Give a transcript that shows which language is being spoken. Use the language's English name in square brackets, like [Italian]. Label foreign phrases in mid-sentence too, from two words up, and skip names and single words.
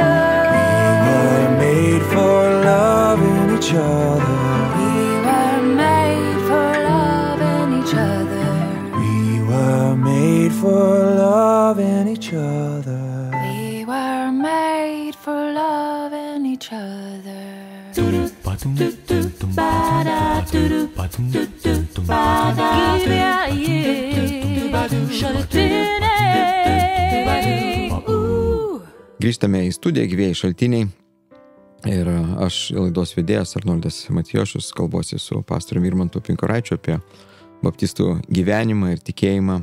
[English] We were made for loving each other. We were made for loving each other. We were made for loving each other. We were made for loving each other. [Lithuanian] Grįžtame į studiją Gyvieji šaltiniai ir aš laidos vedėjas Arnoldas Matijošus kalbuosi su pastoriumi Irmantu Pinkoraičiu apie baptistų gyvenimą ir tikėjimą.